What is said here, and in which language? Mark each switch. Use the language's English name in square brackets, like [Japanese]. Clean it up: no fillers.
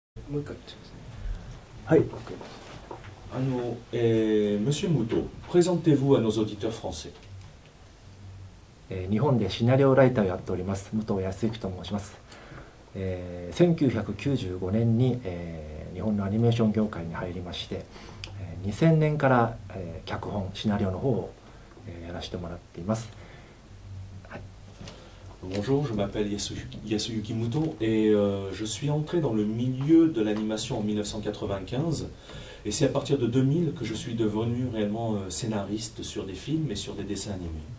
[Japanese] もう一回言ってください。はい、OK です。 [French] Monsieur Moutot, présentez-vous à nos auditeurs français. [Japanese] 日本でシナリオライターをやっております武藤康之と申します。 1995年に、日本のアニメーション業界に入りまして、2000年から、脚本シナリオの方を、やらせてもらっています。 [French] Bonjour, je m'appelle Yasuyuki Muto et je suis entré dans le milieu de l'animation en 1995 et c'est à partir de 2000 que je suis devenu réellement scénariste sur des films et sur des dessins animés.